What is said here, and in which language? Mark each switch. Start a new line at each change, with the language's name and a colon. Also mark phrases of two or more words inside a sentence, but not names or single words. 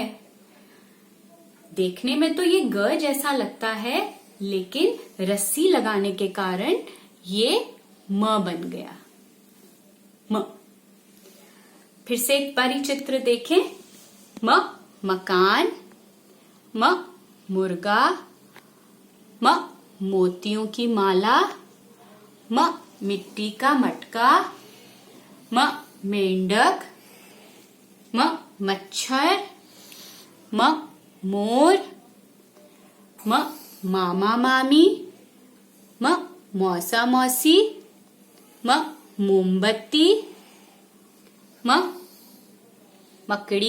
Hindi: देखने में तो ये ग जैसा लगता है, लेकिन रस्सी लगाने के कारण ये म बन गया, म। फिर से एक बारी चित्र देखें। म मकान, म मुर्गा, म मोतियों की माला, म मिट्टी का मटका, म मेंढक, म मच्छर, म मोर, म मामा मामी, म मौसा मौसी, म मोमबत्ती, म मकड़ी,